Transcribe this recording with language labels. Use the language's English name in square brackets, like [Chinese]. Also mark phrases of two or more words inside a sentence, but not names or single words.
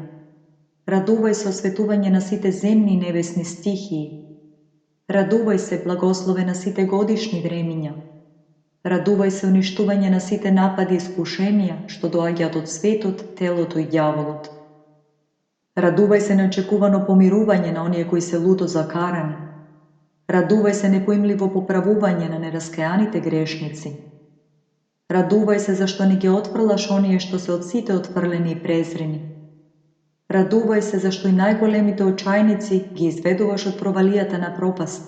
[Macedonian] Радувај се, осветување на сите земни и небесни стихии. Радувај се, благослове на сите годишни времиња. Радувај се, уништување на сите напади и искушенија што доаѓаат од светот, телото и ѓаволот. Raduvaj se neočekuvano pomiruvanje na onije koji se ludo zakarani. Raduvaj se nepojmljivo popravuvanje na neraskajanite grešnici. Raduvaj se zašto ni ge otvrlaš onije što se od site otvrleni i prezreni. Raduvaj se zašto i najgolemite očajnici gi izvedovaš od provalijata na propasta.